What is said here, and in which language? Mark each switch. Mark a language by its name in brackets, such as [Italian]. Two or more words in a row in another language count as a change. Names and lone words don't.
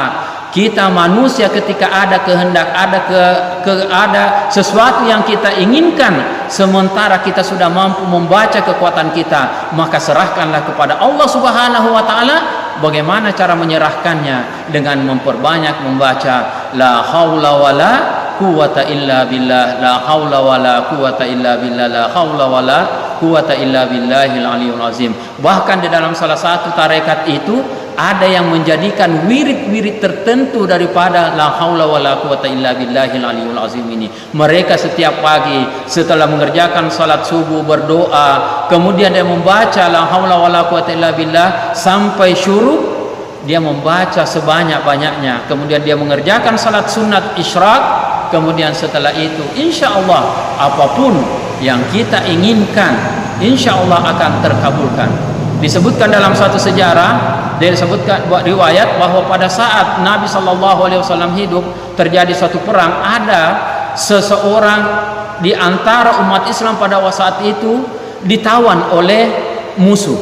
[Indonesian] Kita manusia ketika ada kehendak, ada sesuatu yang kita inginkan, sementara kita sudah mampu membaca kekuatan kita, maka serahkanlah kepada Allah [Arabic] سبحانه وتعالى. [Indonesian] Bagaimana cara menyerahkannya? Dengan memperbanyak membaca [Arabic] لا حول ولا قوة إلا بالله لا حول ولا قوة إلا بالله لا حول ولا قوة إلا بالله العلي العظيم. [Indonesian] Bahkan di dalam salah satu tarekat itu ada yang menjadikan wirid-wirid tertentu daripada [Arabic] لا حول ولا قوة إلا بالله العلي العظيم [Indonesian] ini. Mereka setiap pagi setelah mengerjakan salat subuh berdoa, kemudian dia membaca [Arabic] لا حول ولا قوة إلا بالله [Indonesian] sampai syuruk, dia membaca sebanyak-banyaknya. Kemudian dia mengerjakan salat sunat isyraq, kemudian setelah itu [Arabic] إن شاء الله [Indonesian] apapun yang kita inginkan [Arabic] إن شاء الله [Indonesian] akan terkabulkan. Disebutkan dalam satu sejarah, disebutkan riwayat bahwa pada saat Nabi SAW hidup terjadi suatu perang, ada seseorang di antara umat Islam pada saat itu ditawan oleh musuh.